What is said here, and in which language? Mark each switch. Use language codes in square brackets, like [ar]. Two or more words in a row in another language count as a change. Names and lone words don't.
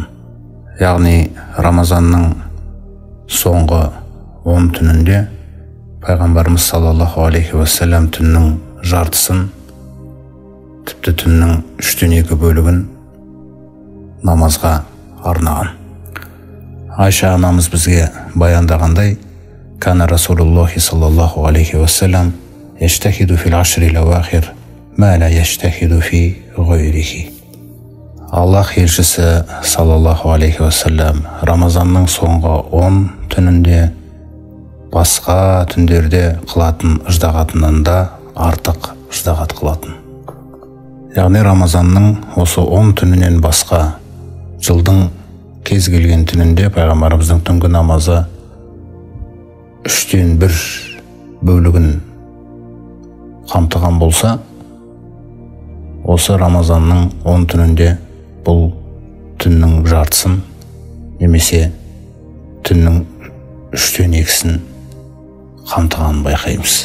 [kk] Яғни Рамазанның соңғы 10 түнінде пайғамбарымыз [ar] صلى الله عليه وسلم [kk] түннің жартысын, тіпті түннің 3/2 бөлігін намазға арнаған. Айша анамыз бізге баяндағандай: [ar] «كان رسول الله صلى الله عليه وسلم يجتهد في العشر الأواخر ما لا يجتهد في غيره». [kk] Аллах елшісі [ar] صلى الله عليه وسلم [kk] Рамазанның соңғы 10 түнінде басқа түндерде қылатын ыждағатынан да артық ыждағат қылатын. Яғни Рамазанның осы 10 түнінен басқа жылдың кез келген түнінде пайғамбарымыздың түнгі намазы 3/1 бөлігін қамтыған болса, осы Рамазанның 10 түнінде бұл түннің жартысын немесе түннің 3/2-сін қамтығанын байқаймыз.